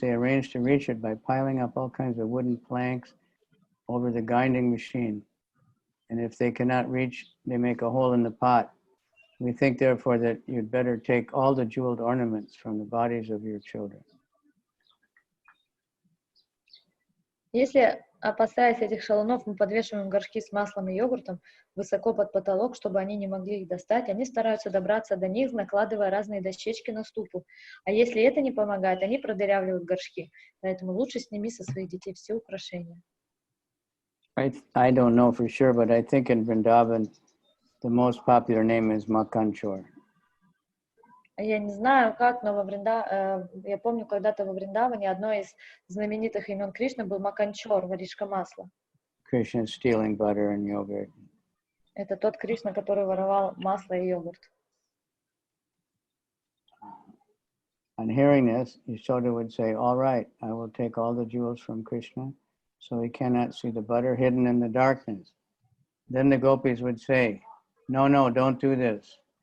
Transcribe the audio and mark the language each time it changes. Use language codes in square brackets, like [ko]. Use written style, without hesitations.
[en] They arrange to reach it by piling up all kinds of wooden planks over the grinding machine. And if they cannot reach, they make a hole in the pot. We think, therefore, that you'd better take all the jeweled ornaments from the bodies of your children. [ru] Если, опасаясь этих шалунов, мы подвешиваем горшки с маслом и йогуртом высоко под потолок, чтобы они не могли их достать, они стараются добраться до них, накладывая разные дощечки на ступу. А если это не помогает, они продырявливают горшки. Поэтому лучше сними со своих детей все украшения. [en] I don't know for sure, but I think in Vrindavan, the most popular name is Makanchor. [ru] Я не знаю как, но я помню, когда-то во Вриндаване одно из знаменитых имен Кришны был Маканчор, воришка масла. [en] Krishna stealing butter and yogurt. [ru] Это тот Кришна, который воровал масло и йогурт. [en] On hearing this, Yashoda would say, all right, I will take all the jewels from Krishna, so he cannot see the butter hidden in the darkness. Then the gopis would say, no, don't do this.